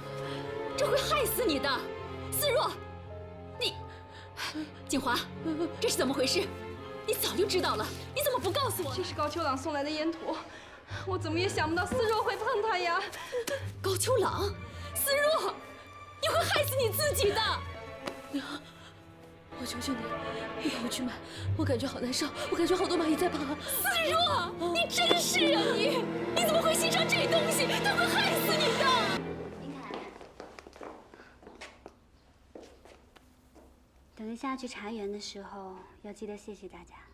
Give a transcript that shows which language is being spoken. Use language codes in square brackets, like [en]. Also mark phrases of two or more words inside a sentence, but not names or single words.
[zh] 這會害死你的，思若，你，景華，這是怎麼回事？你早就知道了，你怎麼不告訴我？這是高秋朗送來的煙土。我怎麼也想不到思若會碰它呀！高秋朗，思若，你會害死你自己的！娘，我求求你，你帮我去買，我感覺好難受，我感覺好多螞蟻在爬。思若，你真是啊你！你怎麼會欣賞這東西？它會害死你的！林凱，等一下去茶園的時候，要記得謝謝大家。